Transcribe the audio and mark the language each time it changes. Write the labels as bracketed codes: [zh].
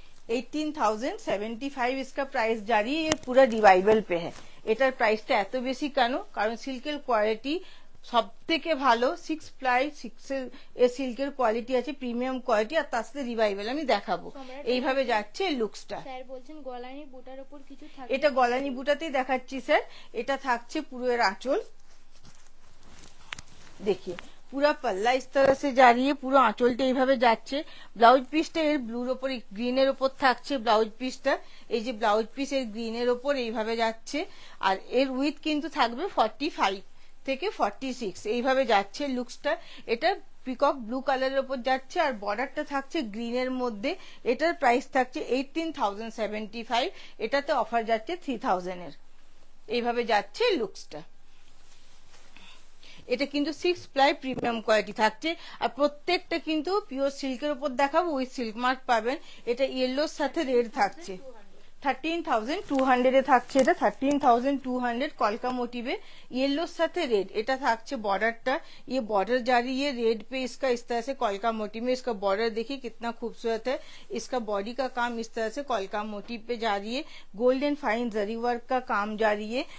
[hi] 18,075 इसका प्राइस जारी है। ये पूरा रिवाइवल पे है। [bn] এটার প্রাইসটা এত বেশি কেন? কারণ সিল্কের কোয়ালিটি সব থেকে ভালো। 6 প্লাই 6 এর সিল্কের কোয়ালিটি আছে, প্রিমিয়াম কোয়ালিটি, আর তার সাথে রিভাইভাল আমি দেখাবো। এইভাবে যাচ্ছে লুকসটা। স্যার বলছেন গলানি বুটার উপর কিছু থাকে। এটা গলানি বুটাতেই দেখাচ্ছি স্যার। এটা থাকছে পুরো এর আঁচল। [hi] देखिए पूरा पल्ला इस तरह से जा रही है, [bn] পুরো আঁচলটা এইভাবে যাচ্ছে। ব্লাউজ পিসটা এর ব্লুর ওপর গ্রিনের ওপর থাকছে ব্লাউজ পিসটা, এই যে ব্লাউজ পিস এর গ্রিনের ওপর এইভাবে যাচ্ছে। আর এর উইথ কিন্তু থাকবে 45 থেকে 46, এইভাবে যাচ্ছে লুকসটা। এটা পিকক ব্লু কালারের ওপর যাচ্ছে আর বর্ডারটা থাকছে গ্রিনের মধ্যে। এটার প্রাইস থাকছে 18,075, এটাতে অফার যাচ্ছে 3,000 এর। এইভাবে যাচ্ছে লুকসটা। এটা কিন্তু 6 প্লাই প্রিমিয়াম কোয়ালিটি থাকছে আর প্রত্যেকটা কিন্তু পিওর সিল্কের উপর দেখাবো, উইথ সিল্ক মার্ক পাবেন। এটা ইয়েলোর সাথে রেড থাকছে, 13,200 এ থাকছে। এটা 13,200 কলকা [hi] मोटिव येलो साथे रेड। [bn] এটা থাকছে बॉर्डरটা, [hi] ये बॉर्डर जा रही है रेड पे, इसका इस तरह से कॉलका मोटिव में। इसका बॉर्डर देखिए कितना खूबसूरत है। इसका बॉडी का काम इस तरह से कॉलका मोटिव पे जा रही है, gold and fine zari work का काम जा रही है।